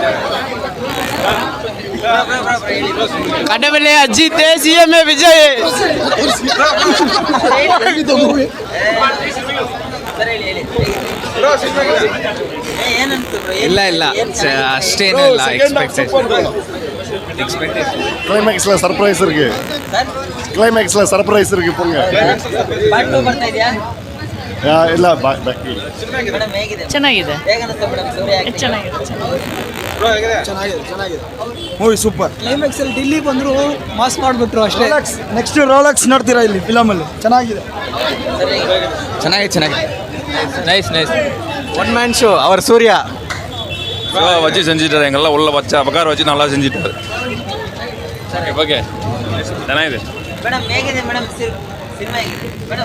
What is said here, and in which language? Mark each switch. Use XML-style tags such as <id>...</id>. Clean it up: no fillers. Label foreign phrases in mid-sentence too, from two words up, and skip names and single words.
<kn>ಕಡಬಲೆ ಅಜಿತ್ ಸಿಎಂ ವಿಜಯ್. ಇಲ್ಲ ಅಷ್ಟೇನೂ ಇಲ್ಲ.</kn> <ta>கிளைமேக்ஸ்ல சர்ப்ரைஸ் இருக்கு. போங்க.</ta> <kn>ಪಾರ್ಟ್ 2 ಬರ್ತಾ ಇದೆಯಾ? ಇಲ್ಲ ಮೇಡಮ್ ಹೇಗಿದೆ? ಚೆನ್ನಾಗಿದೆ. ಹೇಗನ್ನಿಸ್ತು ಮೇಡಮ್ ಸೂರ್ಯ acting? ಚೆನ್ನಾಗಿದೆ.</kn> <en>movie super.</en> <kn>ಕ್ಲೈಮ್ಯಾಕ್ಸ್ ಅಲ್ಲಿ ಡಿಲ್ಲಿ ಬಂದ್ರು ಮಾಸ್ ಮಾಡ್ಬಿಟ್ರು ಅಷ್ಟೇ. ನೆಕ್ಸ್ಟ್ ರೋಲೆಕ್ಸ್ ನೋಡ್ತೀರಾ ಇಲ್ಲಿ ಫಿಲಮಲ್ಲಿ. ಚೆನ್ನಾಗಿದೆ.</kn> <ta>நைஸ்</ta> <en>one man show.</en> <ta>அவர் சூர்யா வச்சு செஞ்சுட்டாரு. எங்கெல்லாம் உள்ள வச்ச பக்கார வச்சு நல்லா செஞ்சுட்டாரு.</ta> <kn>ஓகே ಚೆನ್ನಾಗಿದೆ. ಮೇಡಮ್ ಹೇಗಿದೆ ಮೇಡಮ್ ಸಿನಿಮಾ ಹೇಗಿದೆ ಮೇಡಮ್?</kn>